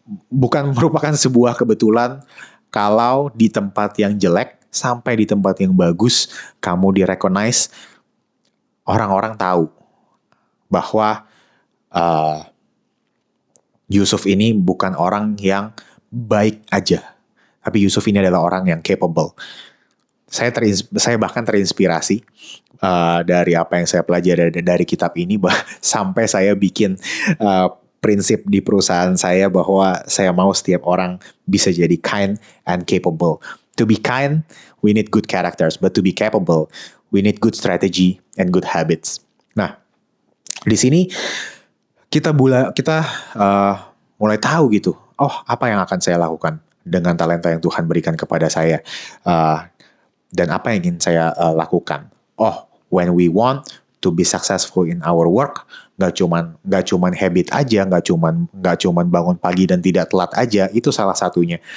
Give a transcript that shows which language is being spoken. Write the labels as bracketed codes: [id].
[id] Bukan merupakan sebuah kebetulan kalau di tempat yang jelek sampai di tempat yang bagus kamu di-recognize, orang-orang tahu bahwa Yusuf ini bukan orang yang baik aja, tapi Yusuf ini adalah orang yang capable. Saya bahkan terinspirasi dari apa yang saya pelajari dari kitab ini, sampai saya bikin prinsip di perusahaan saya bahwa saya mau setiap orang bisa jadi [en] kind and capable. To be kind, we need good characters, but to be capable, we need good strategy and good habits. [id] Nah, di sini kita mulai tahu gitu, apa yang akan saya lakukan dengan talenta yang Tuhan berikan kepada saya, dan apa yang ingin saya lakukan. [en] When we want to be successful in our work, [id] nggak cuman habit aja, nggak cuman bangun pagi dan tidak telat aja, itu salah satunya.